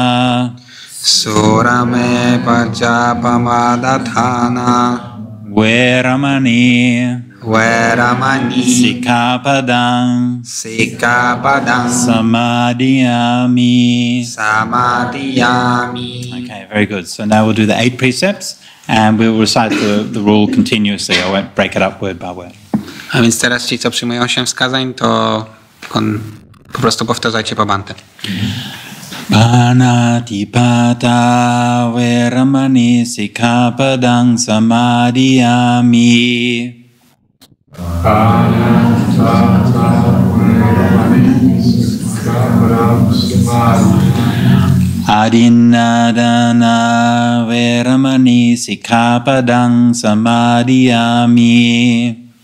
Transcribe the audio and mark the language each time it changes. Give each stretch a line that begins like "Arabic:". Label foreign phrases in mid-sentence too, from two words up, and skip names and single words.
Pali: Surame pajapamadatthana. Veramani. Veramani. Sikkhapadang. Sikkhapadang. Samadhiyami. Samadhiyami.
English: Okay, very good. So now we'll do the 8 precepts, and we'll recite the rule continuously. I won't break it up word by word.
Polish: A więc teraz ci, co przyjmują 8 wskazań, to po prostu powtarzajcie po Bhante.
Pali: Panatipata veramani sikkhapadang samadhiyami. Adinadana veramani sikkhapadang samadhiyami.